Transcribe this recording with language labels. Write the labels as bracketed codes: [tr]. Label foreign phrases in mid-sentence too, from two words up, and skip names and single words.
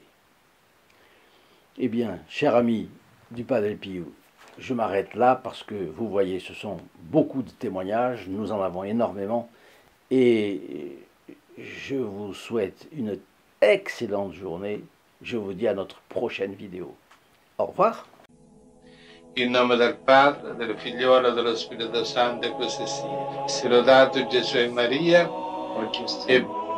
[fr] Eh bien, chers amis du Padre Pio, je m'arrête là parce que vous voyez, ce sont beaucoup de témoignages, nous en avons énormément, et je vous souhaite une excellente journée. Je vous dis à notre prochaine vidéo. Au revoir. [it] In nome del Padre, del Figliolo e dello Spirito Santo, e così sia. Sia lodato Gesù e Maria, e